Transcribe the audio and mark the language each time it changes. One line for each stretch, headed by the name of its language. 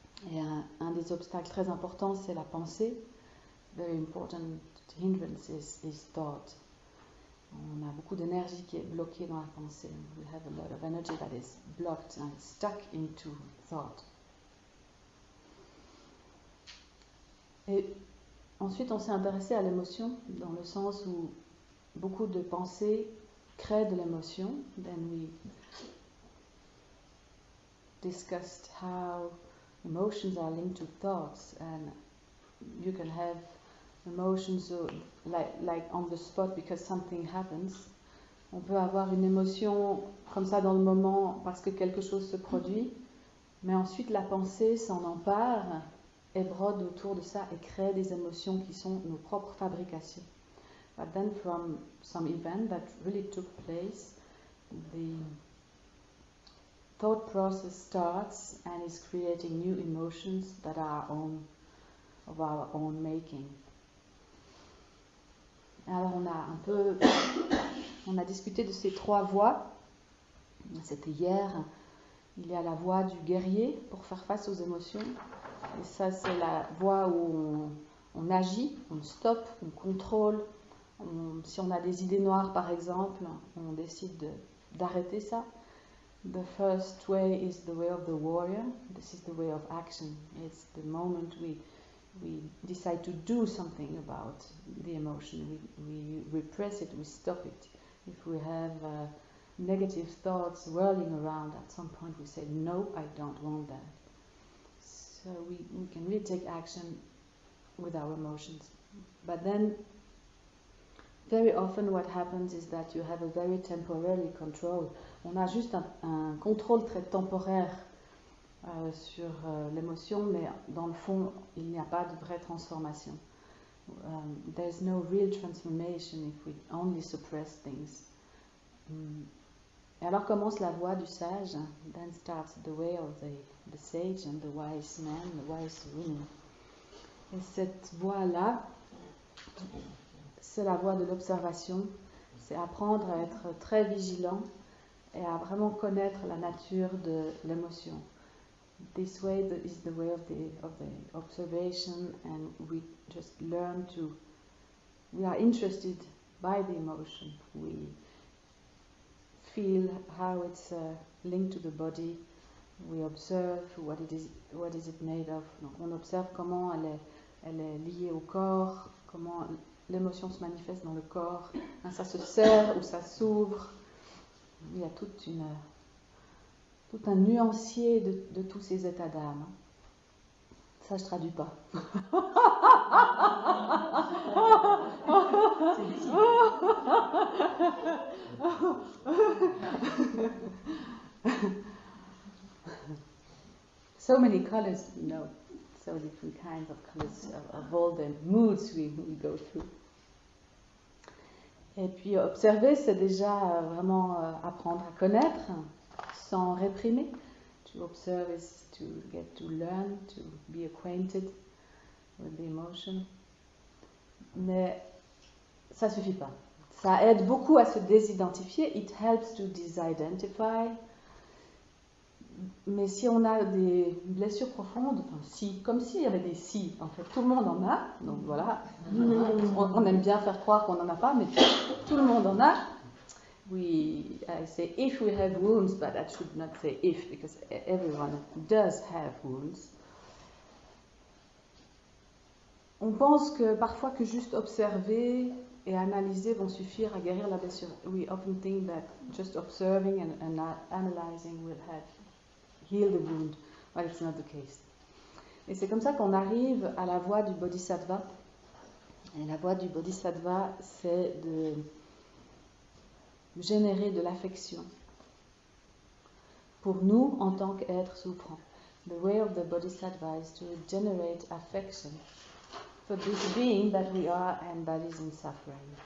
French: Et un des obstacles très importants, c'est la pensée.
English: Very important hindrance is thought.
French: On a beaucoup d'énergie qui est bloquée dans la pensée.
English: We have a lot of energy that is blocked and stuck into thought.
French: Et ensuite, on s'est intéressé à l'émotion, dans le sens où beaucoup de pensées créent de l'émotion.
English: Then we discussed how emotions are linked to thoughts, and you can have emotions like on the spot because something happens.
French: On peut avoir une émotion comme ça dans le moment parce que quelque chose se produit, mais ensuite la pensée s'en empare et brode autour de ça et crée des émotions qui sont nos propres fabrications.
English: But then from some event that really took place, the thought process starts and is creating new emotions that are of our own making.
French: Alors on a discuté de ces trois voies. C'était hier. Il y a la voie du guerrier pour faire face aux émotions. Et ça, c'est la voie où on agit, on stoppe, on contrôle. Si on a des idées noires, par exemple, on décide d'arrêter ça.
English: The first way is the way of the warrior. This is the way of action. It's the moment we decide to do something about the emotion. We repress it, we stop it. If we have negative thoughts whirling around, at some point we say, no, I don't want that. So we can really take action with our emotions. But then, very often what happens is that you have a very temporary control.
French: On a juste un contrôle très temporaire sur l'émotion, mais dans le fond, il n'y a pas de vraie transformation.
English: There's no real transformation if we only suppress things.
French: Et alors commence la voie du sage.
English: Then starts the way of the sage and the wise man, the wise woman.
French: Et cette voie-là, c'est la voie de l'observation. C'est apprendre à être très vigilant et à vraiment connaître la nature de l'émotion.
English: This way is the way of the observation, and we just learn to. We are interested by the emotion. We feel how it's linked to the body. We observe what is it made of.
French: Donc on observe comment elle est liée au corps, comment l'émotion se manifeste dans le corps. Ça se serre ou ça s'ouvre. Il y a tout un nuancier de tous ces états d'âme. Ça, je traduis pas.
English: So many colors, so different kinds of colors of all the moods we go through.
French: Et puis observer, c'est déjà vraiment apprendre à connaître sans réprimer.
English: To observe is to get to learn, to be acquainted with the emotion.
French: Mais ça suffit pas. Ça aide beaucoup à se désidentifier.
English: It helps to disidentify.
French: Mais si on a des blessures profondes, comme s'il y avait des si, en fait, tout le monde en a, donc voilà, on aime bien faire croire qu'on n'en a pas, mais tout le monde en a.
English: I say if we have wounds, but I should not say if, because everyone does have wounds.
French: On pense que parfois que juste observer et analyser vont suffire à guérir la blessure.
English: We often think that just observing and analyzing will heal the wound, but it's not the case.
French: Et c'est comme ça qu'on arrive à la voie du bodhisattva. Et la voie du bodhisattva, c'est de générer de l'affection pour nous en tant qu'êtres souffrants.
English: The way of the bodhisattva is to generate affection for this being that we are and that is in suffering.